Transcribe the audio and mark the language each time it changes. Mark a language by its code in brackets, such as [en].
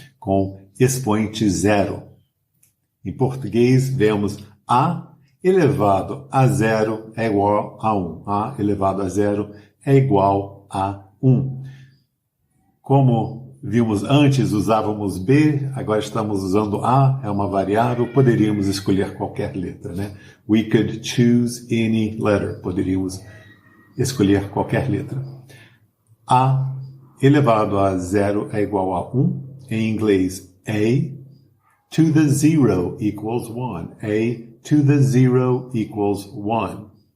[pt] Com expoente zero. Em português, vemos A elevado a zero é igual a 1. A elevado a zero é igual a 1. Como vimos antes, usávamos B, agora estamos usando A, é uma variável, poderíamos escolher qualquer letra, né? [en] We could choose any letter. [pt] Poderíamos escolher qualquer letra. A elevado a zero é igual a 1. Em inglês, A [en] to the zero equals 1. A to the zero equals 1.